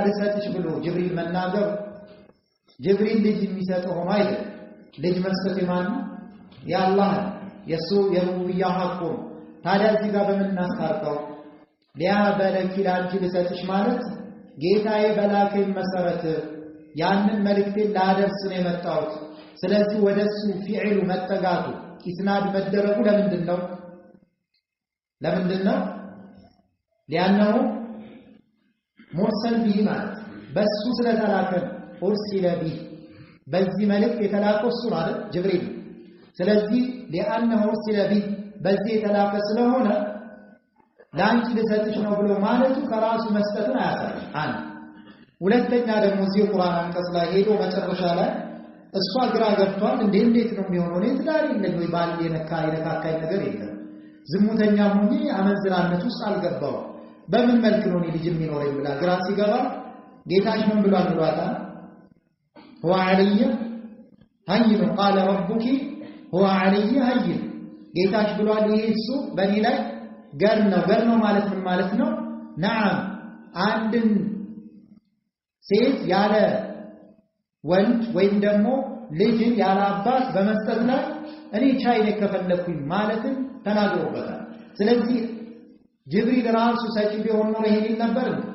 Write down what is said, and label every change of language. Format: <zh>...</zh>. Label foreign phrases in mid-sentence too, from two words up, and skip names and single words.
<am>ልሰጥሽ ብሎ ጅብሪል መናገር ጅብሪል ልጅ የሚሰጠው ሆኖ አይደል ልጅ መስጠት ማን ያላህ የሱ የሩብያ ሐቁ ታዲያ እዚህ ጋር በመናስታርቀው ሊያበለኪ ላንቺ ልሰጥሽ ማለት ጌታዬ በላከኝ መሰረት ያንን መልእክቴን ላደርስ ነው የመጣሁት ስለዚህ ወደሱ ፊዕሉ መጠጋቱ ኢስናድ መደረጉ ለምንድን ነው ሊያነው</am> <ar>مرسل به</ar> <am>ማለት በሱ ስለተላከ</am> <ar>أرسل به</ar> <am>በዚህ መልእክት የተላከው እሱ ነው አይደል ጅብሪል ስለዚህ</am> <ar>لانه ارسل به</ar> <am>በዚህ የተላከ ስለሆነ ላንቺ ልሰጥሽ ነው ብሎ ማለቱ ከራሱ መስጠቱን አያሳይም አንድ ሁለተኛ ደግሞ እዚህ ቁርአን አንቀጽ ላይ ሄዶ መጨረሻ ላይ እሷ ግራ ገብቷል እንዴት ነው የሚሆነው ነው ትዳር የለም ወይ ባል የነካካይ ነገር የለም ዝሙተኛ ሆኜ አመዝራነት ውስጥ አልገባው በምን መልክ ነው ልጅ የሚኖረኝ ብላ ግራ ሲገባ ጌታሽ ምን ብሏታል</am> <ar>هو علي هين قال ربك هو علي هين</ar> <am>ጌታሽ ብሏል ኢየሱ በእኔ ላይ ገር ነው ማለት ነው نعم አንድን ሴት ያለ ወንድ ወይም ደግሞ ልጅን ያለ አባት በመስጠት ላይ እኔ ቻይ ነኝ ከፈለኩኝ ማለትን ተናግሮበታል ስለዚህ ጅብሪል ራሱ ሰጪ ቢሆን ነው ይሄን ነበር</am>